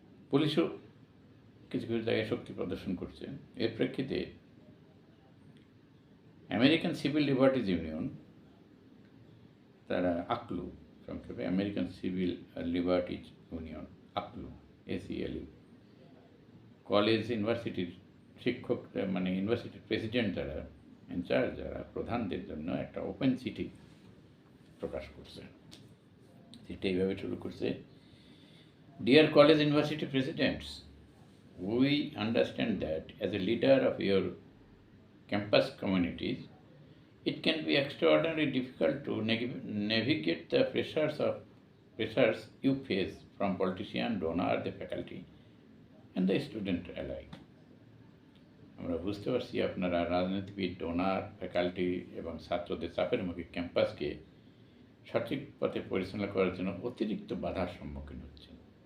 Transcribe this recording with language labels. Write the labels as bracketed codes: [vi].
[bn] পুলিশও কিছু কিছু জায়গায় শক্তি প্রদর্শন করছে। এর প্রেক্ষিতে আমেরিকান সিভিল লিবার্টিজ ইউনিয়ন, তারা আকলু, সংক্ষেপে American civil liberties union, Aklu, ACLU, college ইউনিভার্সিটির শিক্ষক, মানে ইউনিভার্সিটির প্রেসিডেন্ট যারা, ইনচার্জ যারা প্রধানদের জন্য একটা ওপেন চিঠি প্রকাশ করছে। চিঠি এইভাবে শুরু করছে: [en] Dear college university presidents, we understand that as a leader of your campus communities, it can be extraordinarily difficult to navigate the pressures you face from politicians, donors, the faculty, and the student alike. [bn] আমরা বুঝতে পারছি আপনারা রাজনীতিবিদ, donor, faculty এবং ছাত্রদের চাপের মুখে ক্যাম্পাসকে সঠিক পথে পরিচালনা করার জন্য অতিরিক্ত বাধার সম্মুখীন হচ্ছেন।